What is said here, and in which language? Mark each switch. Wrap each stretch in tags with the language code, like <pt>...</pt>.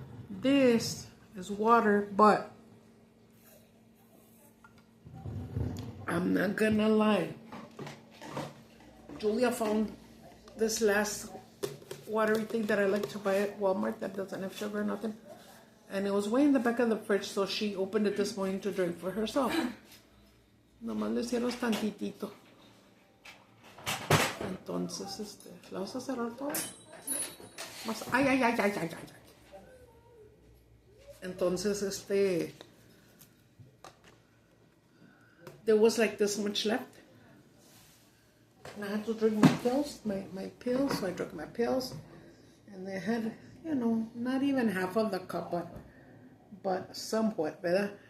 <en>This is water, but I'm not gonna lie. Julia found this last watery thing that I like to buy at Walmart that doesn't have sugar or nothing. And it was way in the back of the fridge, so she opened it this morning to drink for herself.</en> <es>Nomás le hicieron tantitito. Entonces, ¿la vas a cerrar todo? Más, ay, ay, ay, ay, ay, ay. Entonces,</es> <en>there was like this much left. And I had to drink my pills, my pills. So I drank my pills. And they had, not even half of the cup, but somewhat,</en> <es>¿verdad?</es>